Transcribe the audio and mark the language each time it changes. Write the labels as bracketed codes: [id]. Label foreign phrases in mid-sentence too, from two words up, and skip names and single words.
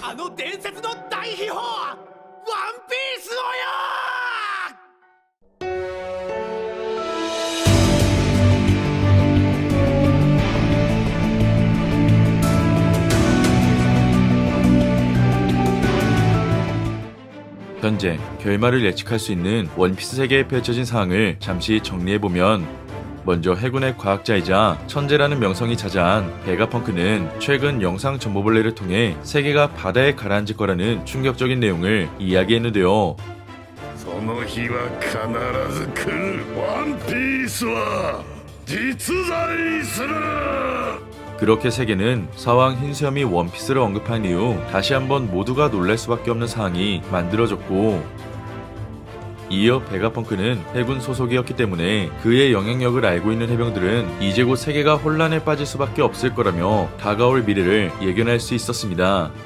[ja] 伝説の大秘宝ワンピースをよ。 [ko] 현재 결말을 예측할 수 있는 원피스 세계에 펼쳐진 상황을 잠시 정리해보면, 먼저 해군의 과학자이자 천재라는 명성이 자자한 베가펑크는 최근 영상 정보벌레를 통해 세계가 바다에 가라앉을 거라는 충격적인 내용을 이야기했는데요. [ja] その日は必ず来る。ワンピースは実在する。 [ko] 그렇게 세계는 사왕 흰수염이 원피스를 언급한 이후 다시 한번 모두가 놀랄 수밖에 없는 상황이 만들어졌고, 이어 베가펑크는 해군 소속이었기 때문에 그의 영향력을 알고 있는 해병들은 이제 곧 세계가 혼란에 빠질 수밖에 없을 거라며 다가올 미래를 예견할 수 있었습니다.